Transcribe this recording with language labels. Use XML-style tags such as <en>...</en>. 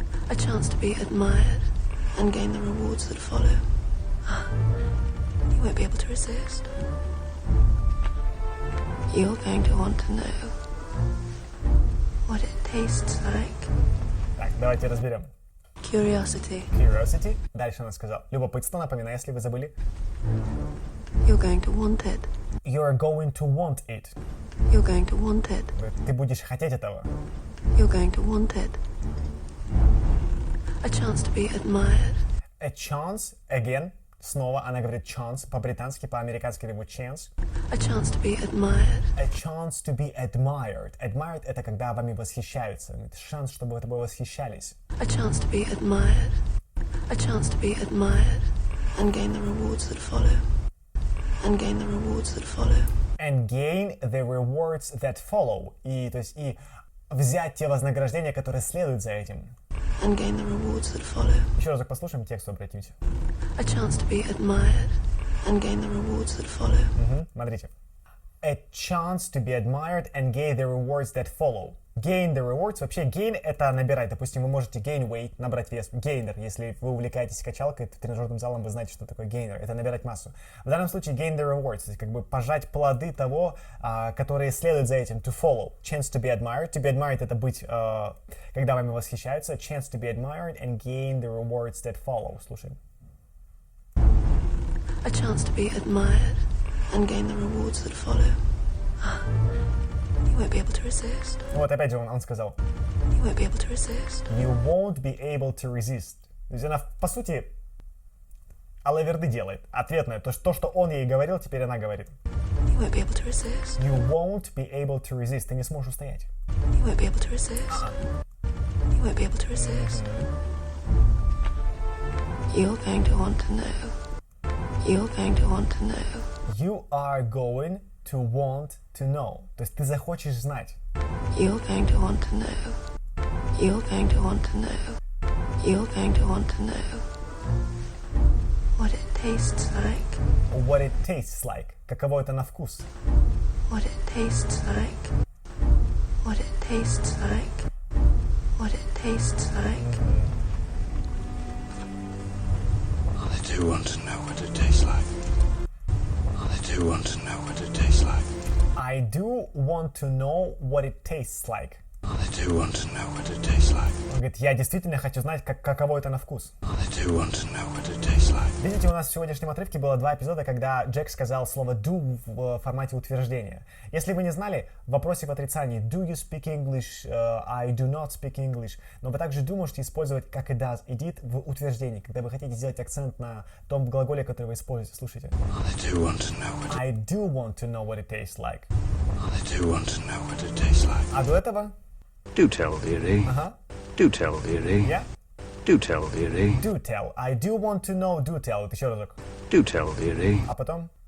<en>A chance to be admired and gain the rewards that follow. You won't be able to resist. You're going to want to know what it tastes like.</en> <ru>Так, давайте разберем.</ru> <en>Curiosity.</en> <ru>Curiosity. Дальше она сказала. Любопытство, напоминаю, если вы забыли.</ru> <en>You're going to want it. You're going to want it. You're going to want it.</en> <ru>Ты будешь хотеть этого.</ru> <en>You're going to want it. A chance to be admired. A chance, again,</en> <ru>снова она говорит chance, по-британски, по-американски это будет chance.</ru> <en>A chance to be admired. A chance to be admired.</en> <ru>Admired — это когда вами восхищаются. Это шанс, чтобы вы тобой восхищались.</ru> <en>A chance to be admired. A chance to be admired. And gain the rewards that follow. And gain the rewards that follow. And gain the rewards that follow.</en> <ru>И, то есть, и взять те вознаграждения, которые следуют за этим.</ru> <en>And gain the rewards that follow.</en> <ru>Еще разок послушаем текст, обратимся.</ru> <en>A chance to be admired. And gain the rewards that follow.</en> <ru>Смотрите.</ru> <en>A chance to be admired and gain the rewards that follow. Gain the rewards.</en> <ru>Вообще, gain — это набирать. Допустим, вы можете</ru> <en>gain weight,</en> <ru>набрать вес.</ru> <en>Gainer.</en> <ru>Если вы увлекаетесь качалкой, тренажерным залом, вы знаете, что такое gainer. Это набирать массу. В данном случае</ru> <en>gain the rewards.</en> <ru>То есть, как бы пожать плоды того, которые следуют за этим.</ru> <en>To follow. Chance to be admired. To be admired</en> <ru>— это быть, когда вами восхищаются.</ru> <en>Chance to be admired and gain the rewards that follow.</en> <ru>Слушаем.</ru> <en>A chance to be admired. And gain the rewards that follow. You won't be able to resist.</en> <ru>Вот опять же он сказал.</ru> <en>You won't be able to resist. You won't be able to resist.</en> <ru>То есть она, по сути, алаверды делает. Ответное. То, что он ей говорил, теперь она говорит.</ru> <en>You won't be able to resist. You won't be able to resist.</en> <ru>Ты не сможешь устоять.</ru> <en>You won't be able to resist. You won't be able to resist. You're going to want to know. You're going to want to know. You are going to want to know.</en> <ru>То есть ты захочешь знать.</ru> <en>You're going to want to know. You're going to want to know. You're going to want to know. What it tastes like. What it tastes like.</en> <ru>Каково это на вкус.</ru> <en>What it tastes like. What it tastes like. What it tastes like. I do want to know what it tastes like. I do want to know what it tastes like. I do want to know what it tastes like. I do want to know what it tastes like.</en> <ru>Он говорит, я действительно хочу знать, каково это на вкус.</ru> <en>I do want to know what it tastes like.</en> <ru>Видите, у нас в сегодняшнем отрывке было 2 эпизода, когда Джек сказал слово do в формате утверждения. Если вы не знали, в вопросе в отрицании</ru> <en>do you speak English, I do not speak English,</en> <ru>но вы также do можете использовать как и does, и did в утверждении, когда вы хотите сделать акцент на том глаголе, который вы используете. Слушайте.</ru> <en>I do want to know what I do want to know what it tastes like. I do want to know what it tastes like.</en> <ru>А до этого?</ru> <en>Do tell, dearie.</en> <ru>Ага.</ru> <en>Do tell, dearie. Yeah. Do tell, dearie. Do tell. I do want to know, do tell.</en> <ru>Вот еще разок.</ru> <en>Do tell, dearie.</en> <ru>А потом?</ru>